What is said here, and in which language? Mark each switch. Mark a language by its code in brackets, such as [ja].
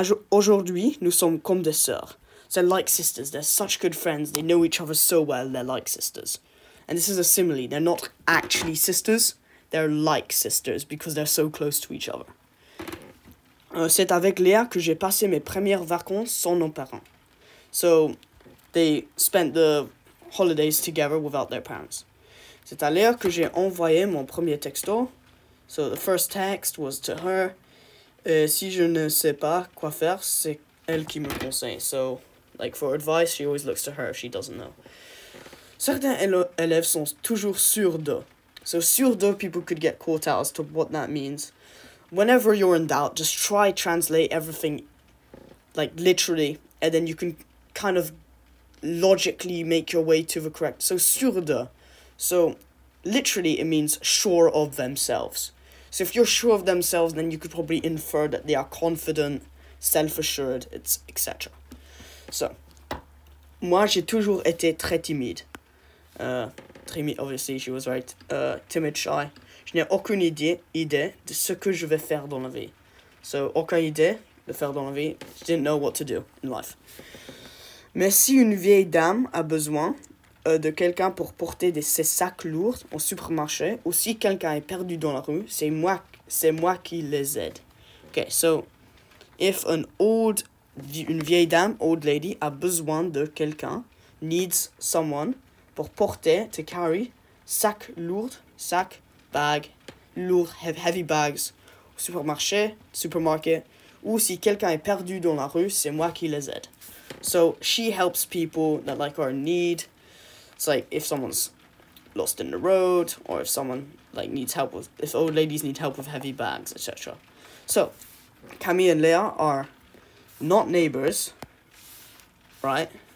[fr] Aujourd'hui, nous sommes comme des sœurs. [en] So they're like sisters. They're such good friends. They know each other so well. They're like sisters. And this is a simile. They're not actually sisters. They're like sisters because they're so close to each other. [fr] C'est avec Léa que j'ai passé mes premières vacances sans nos parents. [en] So they spent the holidays together without their parents. [fr] C'est à Léa que j'ai envoyé mon premier texto. [en] So the first text was to her. [fr] Si je ne sais pas quoi faire, c'est elle qui me conseille. [en] So, like, for advice, she always looks to her if she doesn't know. [fr] Certains élèves sont toujours sûrs de. [en] So, sûr de, people could get caught out as to what that means. Whenever you're in doubt, just try translate everything, like, literally, and then you can kind of logically make your way to the correct. So, sûr de. So, literally, it means sure of themselves. So if you're sure of themselves, then you could probably infer that they are confident, self-assured, etc. [fr] So, moi, j'ai toujours été très timide. [en] Timide, obviously, she was right. Timid, shy. [fr] Je n'ai aucune idée de ce que je vais faire dans la vie. So, aucune idée de faire dans la vie. [en] She didn't know what to do in life. [fr] Mais si une vieille dame a besoin de quelqu'un pour porter ses sacs lourds au supermarché, ou si quelqu'un est perdu dans la rue, c'est moi qui les aide. Okay, so, if une vieille dame, [en] old lady, [fr] a besoin de quelqu'un, [en] needs someone, [fr] pour porter, [en] to carry, [fr] sac lourd, sac, bag, lourd, [en] heavy bags, [fr] au supermarché, ou si quelqu'un est perdu dans la rue, c'est moi qui les aide. [en] So, she helps people that, like, are in need. It's like if someone's lost in the road, or if someone like needs help with, if old ladies need help with heavy bags, etc. So, Camille and Leah are not neighbors, right?